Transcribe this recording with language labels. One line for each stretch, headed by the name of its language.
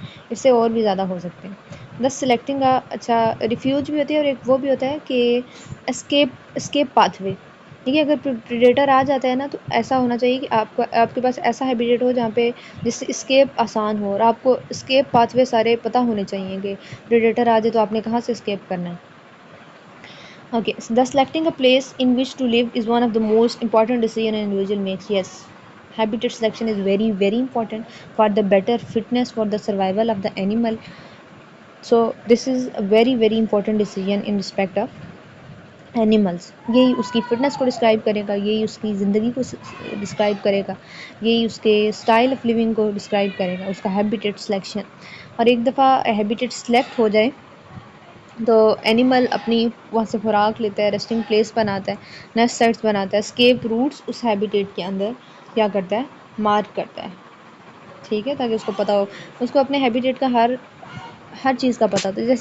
Urdu: اس سے اور بھی زیادہ ہو سکتے ہیں. دس سلیکٹنگ کا اچھا ریفیوج بھی ہوتی ہے، اور ایک وہ بھی ہوتا ہے کہ اسکیپ پاتھ وے. ٹھیک ہے، اگر پریڈیٹر آ جاتا ہے نا تو ایسا ہونا چاہیے کہ آپ کے پاس ایسا ہیبیٹیٹ ہو جہاں پہ جس سے اسکیپ آسان ہو، اور آپ کو اسکیپ پاتھ وے سارے پتہ ہونے چاہیے کہ پریڈیٹر آ جائے تو آپ نے کہاں سے اسکیپ کرنا ہے.
English: Okay, so thus selecting a place in which to live is one of the most important decision an individual makes. Yes, habitat selection is very, very important for the better fitness for the survival of the animal. So this is a very, very important decision in respect of animals.
Urdu: یہی اس کی fitness کو describe کرے گا، یہی اس کی زندگی کو describe کرے گا، یہی اس کے اسٹائل آف لیونگ کو ڈسکرائب کرے گا، اس کا ہیبیٹیٹ سلیکشن. اور ایک دفعہ ہیبیٹیٹ سلیکٹ ہو جائے تو اینیمل اپنی وہاں سے خوراک لیتا ہے، ریسٹنگ پلیس بناتا ہے، نیسٹ سائٹس بناتا ہے، اسکیپ روٹس اس ہیبیٹیٹ کے اندر کیا کرتا ہے، مارک کرتا ہے، ٹھیک ہے؟ تاکہ اس کو پتہ ہو، اس کو اپنے ہیبیٹیٹ کا ہر چیز کا پتہ ہوتا ہے.